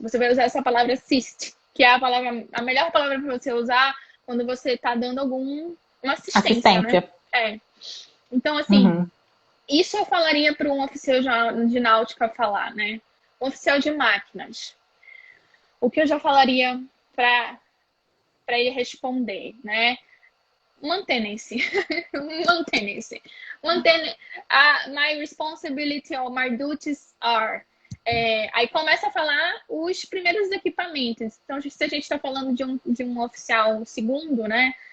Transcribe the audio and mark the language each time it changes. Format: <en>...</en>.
<pt>Você vai usar essa palavra assist, que é a melhor palavra para você usar quando você está dando uma assistência, né? Então, assim, isso eu falaria para um oficial de náutica falar, né? Um oficial de máquinas. O que eu já falaria para ele responder, né? Mantenha-se. Mantenha-se.</pt> <en>My responsibility or my duties are.</en> <pt>Aí começa a falar os primeiros equipamentos. Então, se a gente está falando de um oficial segundo, né?</pt>